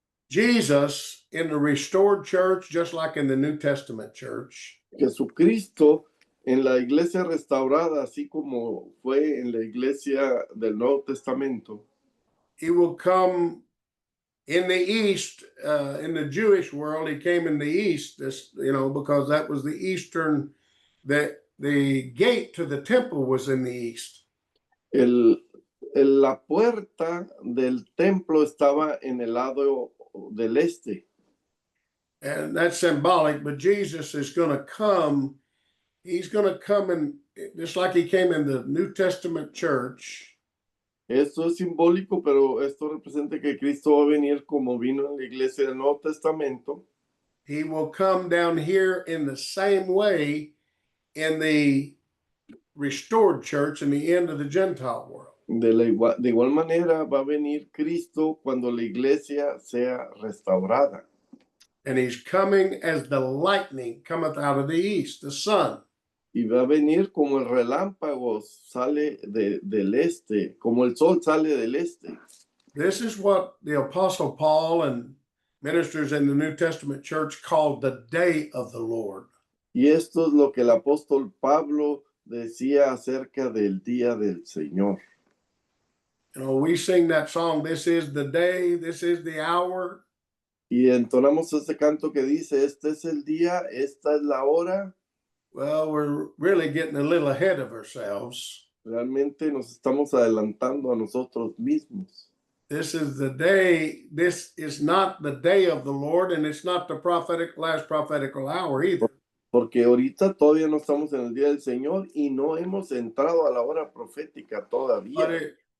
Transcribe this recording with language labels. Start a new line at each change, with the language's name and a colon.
English: Jesus in the restored church, just like in the New Testament church,
Spanish: Jesucristo en la iglesia restaurada, así como fue en la iglesia del Nuevo Testamento,
English: he will come in the east, in the Jewish world. He came in the east, because that was the eastern, the gate to the temple was in the east.
Spanish: La puerta del templo estaba en el lado del este.
English: And that's symbolic, but Jesus is going to come. He's going to come in, just like he came in the New Testament church.
Spanish: Esto es simbólico, pero esto representa que Cristo va a venir como vino en la iglesia del Nuevo Testamento.
English: He will come down here in the same way in the restored church in the end of the Gentile world.
Spanish: De igual manera va a venir Cristo cuando la iglesia sea restaurada.
English: And he's coming as the lightning cometh out of the east, the sun.
Spanish: Y va a venir como el relámpago sale del este, como el sol sale del este.
English: This is what the Apostle Paul and ministers in the New Testament church called the day of the Lord.
Spanish: Y esto es lo que el apóstol Pablo decía acerca del día del Señor.
English: We sing that song, this is the day, this is the hour.
Spanish: Y entonamos este canto que dice, este es el día, esta es la hora.
English: Well, we're really getting a little ahead of ourselves.
Spanish: Realmente nos estamos adelantando a nosotros mismos.
English: This is the day. This is not the day of the Lord, and it's not the last prophetical hour either.
Spanish: Porque ahorita todavía no estamos en el día del Señor y no hemos entrado a la hora profética todavía.